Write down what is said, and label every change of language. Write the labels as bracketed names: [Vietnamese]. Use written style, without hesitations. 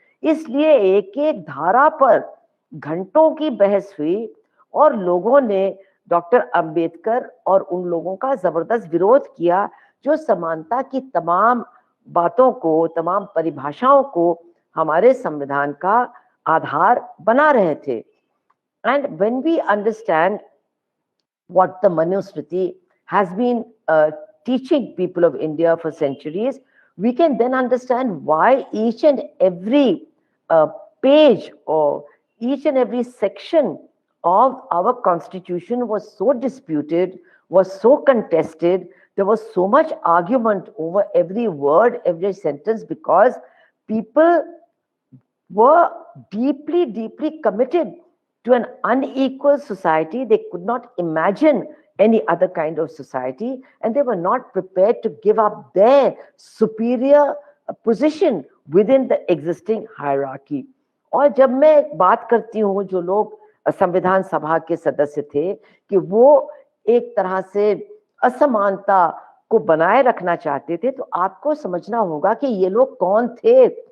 [Hindi] इसलिए एक एक धारा पर घंटों की बहस हुई और लोगों ने डॉक्टर अंबेडकर और उन लोगों का जबरदस्त विरोध किया जो समानता की तमाम बातों को, तमाम परिभाषाओं को हमारे संविधान का आधार बना रहे थे। [English] And when we understand what the Manusmriti has been teaching people of India for centuries, we can then understand why each and every page or each and every section of our constitution was so disputed, was so contested. There was so much argument over every word, every sentence, because people were deeply, deeply committed to an unequal society. They could not imagine any other kind of society, and they were not prepared to give up their superior position, with in the existing hierarchy. [Hindi] और जब मैं बात करती हूँ जो लोग संविधान सभा के सदस्य थे कि वो एक तरह से असमानता को बनाए रखना चाहते थे, तो आपको समझना होगा कि ये लोग कौन थे।